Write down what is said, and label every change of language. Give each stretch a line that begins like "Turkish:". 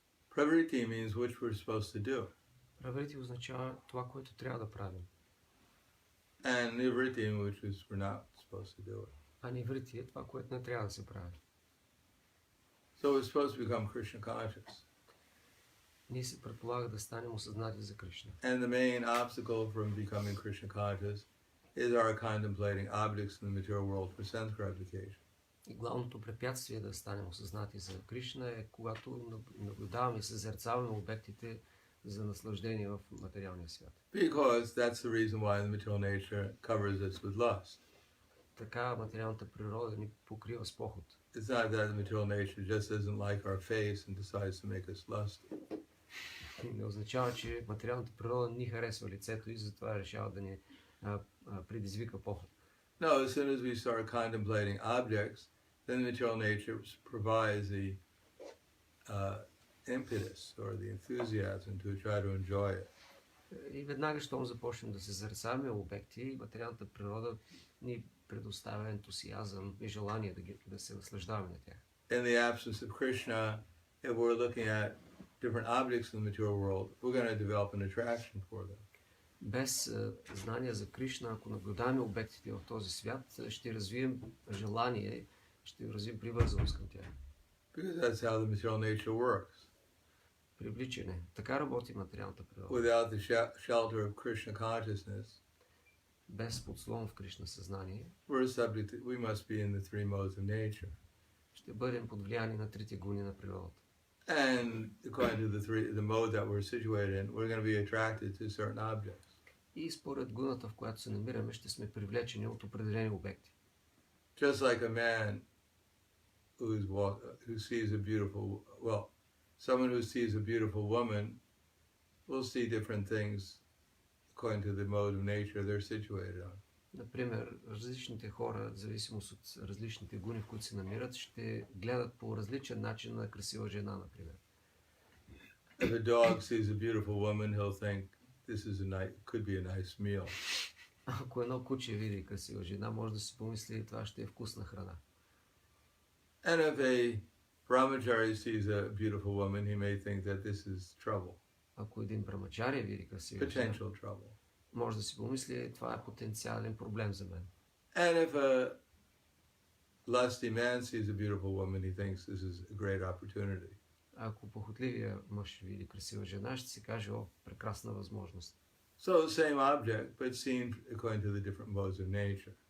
English: Pravriti means which we're supposed to do.
Bulgarian: Праврити означава това, което трябва да правим.
English: And nivriti, which is we're not supposed to do it.
Bulgarian: А ниврити е това, което не трябва да се прави.
English: So we're supposed to become Krishna conscious.
Bulgarian: Ние се предполага да станем осъзнати за Кришна.
English: And the main obstacle from becoming Krishna conscious is our contemplating objects in the material world for sense gratification.
Bulgarian: И главното препятствие да станем осъзнати за Кришна е когато наблюдаваме и съзерцаваме обектите за наслаждение в материалния свят.
English: Because that's the reason why the material nature covers us with lust.
Bulgarian: Така материалната природа ни покрива с похот.
English: It's not that the material nature just doesn't like our face and decides to make us lusty.
Bulgarian: Не означава, че материалната природа ни харесва лицето и затова решава да ни предизвика поход.
English: No, as soon as we start contemplating objects, then the material nature provides the impetus or the enthusiasm to try to enjoy it.
Bulgarian: И веднага, щом започнем да се зарисаваме обекти, материалната природа ни предоставя ентусиазъм и желание да се наслаждаваме на тях.
English: In the absence of Krishna, if we're looking at different objects in the material world, we're going to develop an attraction for them.
Bulgarian: Без знание за Кришна, ако наблюдаваме обектите в този свят, ще развием желание, ще развием привързаност към тях.
English: Because that's how the material nature works.
Bulgarian: Привличане. Така работи материалната природа.
English: Without the shelter of Krishna consciousness,
Bulgarian: без подслон в Кришна съзнание,
English: we must be in the three modes of nature.
Bulgarian: Ще бъдем под влияние на трите гуни на природата.
English: And according to the mode that we're situated in, we're going to be attracted to certain objects.
Bulgarian: И според гуната, в която се намираме, ще сме привлечени от определени обекти.
English: Just like a man who sees a beautiful, someone who sees a beautiful woman will see different things according to the mode of nature they're situated on.
Bulgarian: Например, различните хора, в зависимост от различните гуни, в които се намират, ще гледат по различен начин на красива жена, например.
English: If a dog sees a beautiful woman, he'll think this is could be a nice meal.
Bulgarian: Ако едно куче види красива жена, може да си помисли, това ще е вкусна храна.
English: And if a brahmachari sees a beautiful woman, he may think that this is trouble.
Bulgarian: Ако един брамачария види красива жена,
English: Potential trouble.
Bulgarian: може да си помисли, това е потенциален проблем за мен.
English: And if a lusty man sees a beautiful woman, he thinks this is a great opportunity.
Bulgarian: Ако похотливия мъж види красива жена, ще си каже, о, прекрасна възможност.
English: So the same object, but seen according to the different modes of nature.